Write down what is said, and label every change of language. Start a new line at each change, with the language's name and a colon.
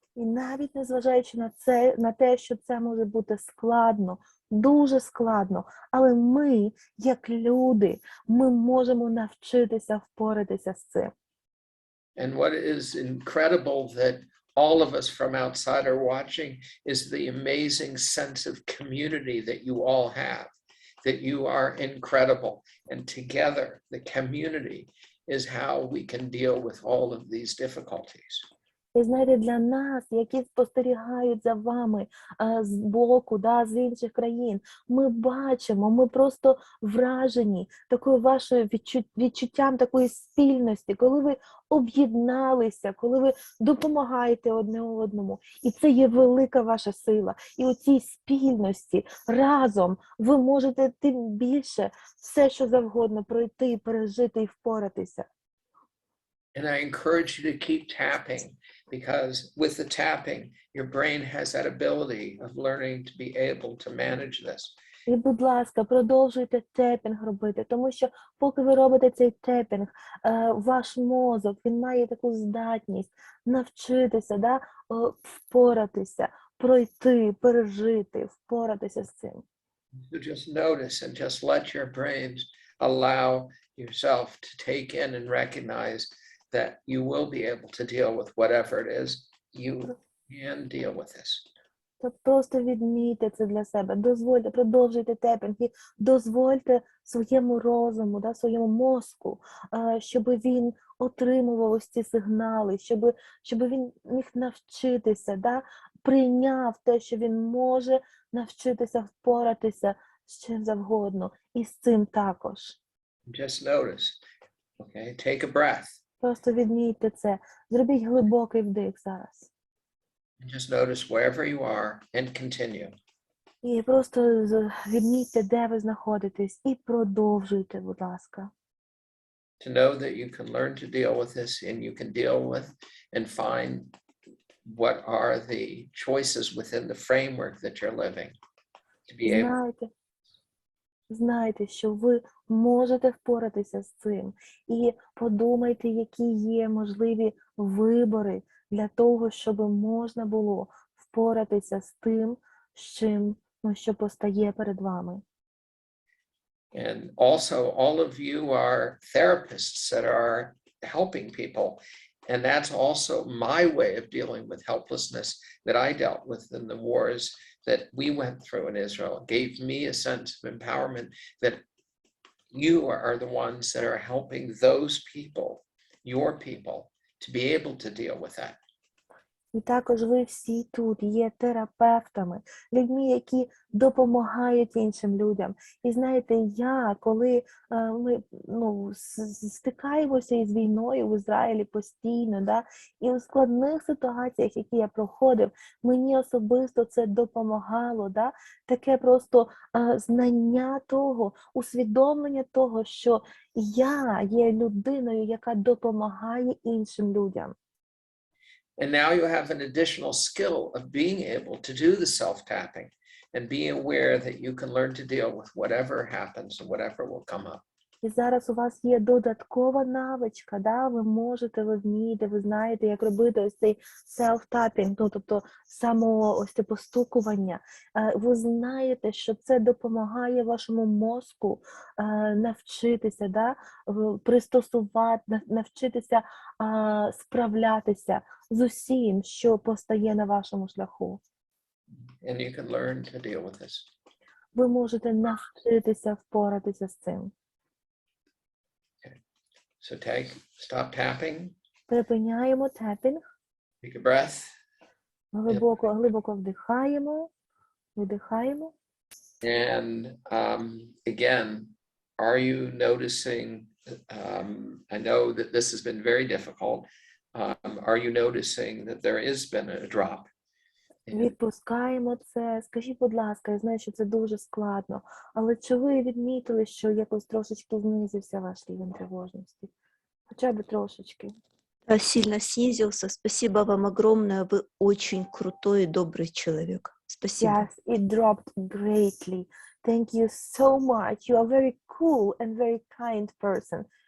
Ukrainian: І навіть незважаючи на те, що це може бути складно, дуже складно, але ми, як люди, ми можемо навчитися впоратися з цим.
English: And what is incredible that all of us from outside are watching is the amazing sense of community that you all have, that you are incredible. And together, the community is how we can deal with all of these difficulties.
Ukrainian: І знаєте, для нас, які спостерігають за вами з боку, да, з інших країн, ми бачимо, ми просто вражені такою вашою відчуттям такої спільності, коли ви об'єдналися, коли ви допомагаєте одне одному. І це є велика ваша сила. І у цій спільності разом ви можете тим більше все, що завгодно пройти, пережити і впоратися.
English: And I encourage you to keep tapping, because with the tapping, your brain has that ability of learning to be able to manage this.
Ukrainian: І, будь ласка, продовжуйте тепінг робити, тому що поки ви робите цей тепінг, ваш мозок, він має таку здатність навчитися, да, впоратися, пройти, пережити, впоратися з цим.
English: So just notice and just let your brains allow yourself to take in and recognize that you will be able to deal with whatever it is. You can deal with this.
Ukrainian: Просто відмійте це для себе, дозвольте, продовжуйте тепінг і дозвольте своєму розуму, да, своєму мозку, щоб він отримував ось ці сигнали, щоб він міг навчитися, да, прийняв те, що він може навчитися впоратися з чим завгодно, і з цим також.
English: Just notice, okay? Take a breath.
Ukrainian: Просто відмійте це, зробіть глибокий вдих зараз.
English: And just notice wherever you are and continue.
Ukrainian: І просто відмітьте, де ви знаходитесь, і продовжуйте, будь ласка.
English: To know that you can learn to deal with this, and you can deal with and find what are the choices within the framework that you're living to be able.
Ukrainian: Знайте, що ви можете впоратися з цим. І подумайте, які є можливі вибори для того, щоб можна було впоратися з тим, що постає перед вами.
English: And also, all of you are therapists that are helping people. And that's also my way of dealing with helplessness that I dealt with in the wars that we went through in Israel. It gave me a sense of empowerment that you are the ones that are helping those people, your people, to be able to deal with that.
Ukrainian: І також ви всі тут є терапевтами, людьми, які допомагають іншим людям. І знаєте, коли ми стикаємося із війною в Ізраїлі постійно, да, і у складних ситуаціях, які я проходив, мені особисто це допомагало, да, таке просто знання того, усвідомлення того, що я є людиною, яка допомагає іншим людям.
English: And now you have an additional skill of being able to do the self-tapping and be aware that you can learn to deal with whatever happens and whatever will come up.
Ukrainian: І зараз у вас є додаткова навичка, да? ви вмієте, ви знаєте, як робити ось цей self-tapping, тобто само ось це постукування. Ви знаєте, що це допомагає вашому мозку навчитися, да? Пристосувати, навчитися справлятися з усім, що постає на вашому шляху.
English: And you can learn to deal with this.
Ukrainian: Ви можете навчитися впоратися з цим.
English: So stop tapping,
Ukrainian: Припиняємо тепінг,
English: take a breath,
Ukrainian: глибоко вдихаємо, видихаємо.
English: and again, are you noticing, I know that this has been very difficult, are you noticing that there has been a drop?
Ukrainian: Відпускаємо це. Скажіть, будь ласка, я знаю, що це дуже складно, але чи ви відмітили, що якось трошечки знизився ваш рівень тривожності? Хоча б трошечки.
Russian: Да, сильно снизился. Спасибо вам огромное. Вы очень крутой и добрый человек. Спасибо.
English: Yes, it dropped greatly. Thank you so much. You are very cool and very kind person.